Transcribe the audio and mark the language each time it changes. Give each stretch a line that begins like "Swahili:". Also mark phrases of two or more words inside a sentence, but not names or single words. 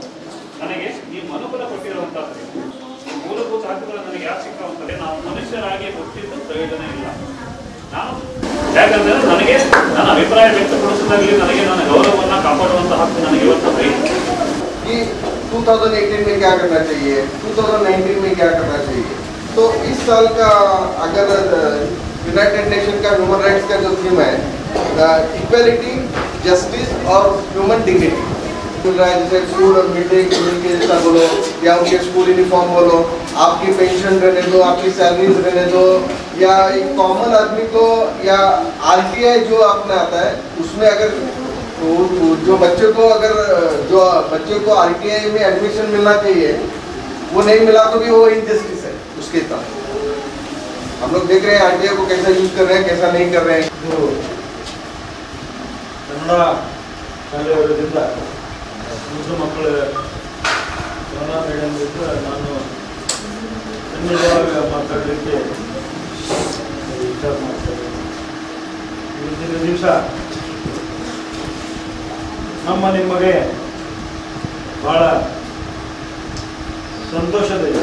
Kannada: ನನಗೆ ಈ ಮನುಕುಲ ಕೊಟ್ಟಿರುವಂಥದ್ದು ಮೂಲಭೂತ ಹಕ್ಕುಗಳು ನನಗೆ ಯಾಕೆ ಸಿಕ್ಕಾಗುತ್ತದೆ? ನಾವು ಮನುಷ್ಯರಾಗಿ ಹುಟ್ಟಿದ್ದು ಪ್ರಯೋಜನ ಇಲ್ಲ. ನಾನು ಯಾಕಂದ್ರೆ ನನಗೆ ನನ್ನ ಅಭಿಪ್ರಾಯ ವ್ಯಕ್ತಪಡಿಸೋದಾಗಲಿ ನನಗೆ ನನ್ನ ಗೌರವವನ್ನು ಕಾಪಾಡುವಂಥ हक ನನಗೆ ಇವತ್ತು ಬೇಕು.
Hindi: कि 2018 में क्या करना चाहिए, 2019 में क्या करना चाहिए। तो इस साल का अगर यूनाइटेड नेशन का
English: human rights
Hindi: का जो थीम है
English: equality, justice
Hindi: और
English: human dignity
Hindi: मिल रहा है। जैसे स्कूल और
English: mid day meal
Hindi: के जैसा बोलो या उनके
English: school uniform
Hindi: बोलो, आपकी पेंशन रहने दो, आपकी सैलरीज रहने दो, या एक कॉमन आदमी को या RTI जो आपने आता है उसमें अगर जो बच्चे को RTI में एडमिशन मिलना चाहिए वो नहीं मिला तो भी वो इनजस्टिस है उसके साथ। हम लोग देख रहे हैं RTI को कैसा यूज कर रहे हैं, कैसा नहीं कर रहे हैं।
Kannada: ಕನ್ನಡ ಶಾಲೆಯವರಿಂದ ಮುಸ್ಲಿಂ ಮಕ್ಕಳು ಕನ್ನಡ ಮೀಡಿಯಂ ಇದ್ದು ನಾನು ಕನ್ನಡವಾಗಿ ಮಾತಾಡಲಿಕ್ಕೆ ವಿಚಾರ ಮಾಡ್ತೇನೆ. ಇವತ್ತಿನ ದಿವಸ ನಿಮಗೆ ಭಾಳ ಸಂತೋಷದ ಇದೆ.